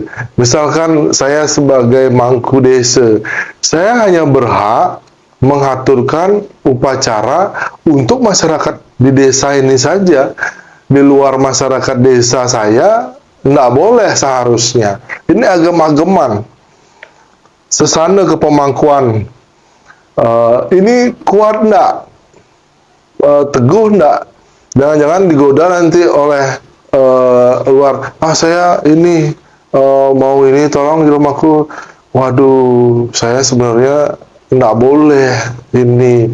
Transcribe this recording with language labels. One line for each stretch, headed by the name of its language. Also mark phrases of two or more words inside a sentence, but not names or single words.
Indonesian: Misalkan saya sebagai mangku desa, saya hanya berhak mengaturkan upacara untuk masyarakat di desa ini saja. Di luar masyarakat desa saya tidak boleh seharusnya. Ini agama-agaman, sesana kepemangkuan. Ini kuat enggak? Teguh enggak? Jangan-jangan digoda nanti oleh luar. Saya ini mau ini, tolong di rumahku. Waduh, saya sebenarnya nggak boleh ini.